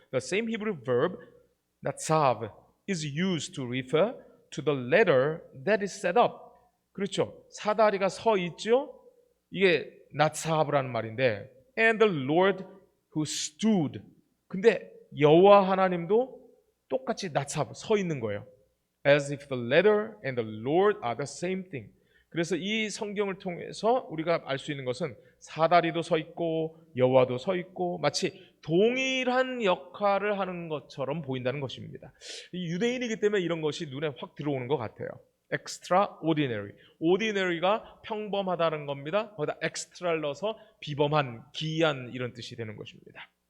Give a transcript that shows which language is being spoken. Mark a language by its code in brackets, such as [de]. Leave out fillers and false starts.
[en] The same Hebrew verb, natsav, is used to refer to the ladder that is set up. [ko] 그렇죠. 사다리가 서 있죠. 이게 나츠하브라는 말인데 [en] and the Lord who stood. [ko] 근데 여호와 하나님도 똑같이 나츠하브 서 있는 거예요. [en] As if the letter and the Lord are the same thing. [ko] 그래서 이 성경을 통해서 우리가 알 수 있는 것은 사다리도 서 있고 여호와도 서 있고 마치 동일한 역할을 하는 것처럼 보인다는 것입니다. 이 유대인이기 때문에 이런 것이 눈에 확 들어오는 것 같아요. [en] extraordinary. [ko] ordinary가 평범하다는 겁니다. 거기다 extra를 넣어서 비범한, 기이한 이런 뜻이 되는 것입니다.